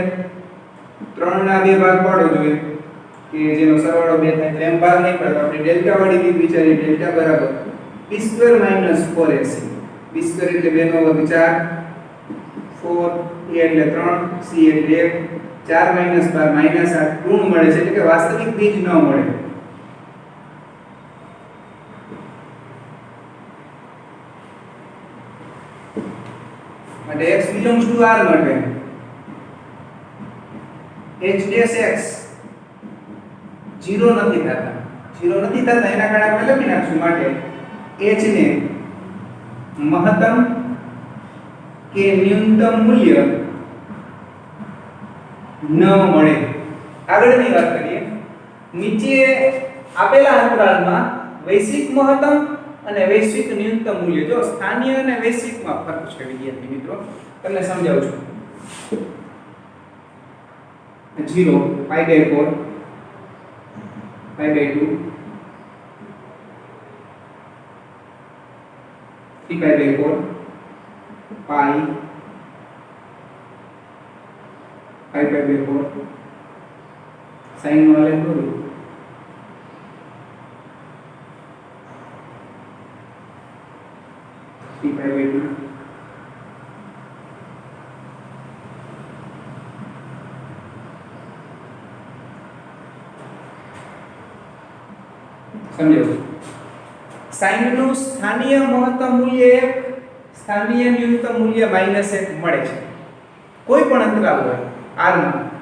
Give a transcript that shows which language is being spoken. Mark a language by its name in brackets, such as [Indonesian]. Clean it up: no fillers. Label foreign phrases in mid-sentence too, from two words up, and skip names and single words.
[Gujarati] 3 ના બે ભાગ પાડો જોઈએ કે જેનો સરવાળો 2 થાય તો એમ ભાગ નહીં પડે તો આપણે ડેલ્ટા વાળી રીત વિચારીએ ડેલ્ટા બરાબર b² - 4ac b² એટલે 2 નો વર્ગ 4 4 a એટલે 3 c એટલે 1 4 - 12 - 8 ઋણ મળે છે એટલે કે વાસ્તવિક બીજ ન મળે માટે [English] x belongs to r [Gujarati] માટે h(x) 0 નથી થતા એના કારણે આપણે લખી નાખશું માટે h ને મહત્તમ કે ન્યૂનતમ મૂલ્ય ન મળે આગળની વાત કરીએ નીચે આપેલા અંતરાલમાં વૈશ્વિક મહત્તમ અને વૈશ્વિક ન્યૂનતમ મૂલ્ય જો સ્થાનીય અને વૈશ્વિકમાં ફરક છે વિદ્યાર્થી મિત્રો તમને સમજાવું છું [English] 0 pi by 4 pi by 2 3 pi by 4 pi pi by 4 sin [Gujarati] નો આલેખ દોરો [English] pi by 2 [Gujarati] સમજો sin નું સ્થાનીય મહત્તમ મૂલ્ય 1 સ્થાનીય ન્યૂનતમ મૂલ્ય -1 મળે છે કોઈ પણ અંતરાલ હોય r માં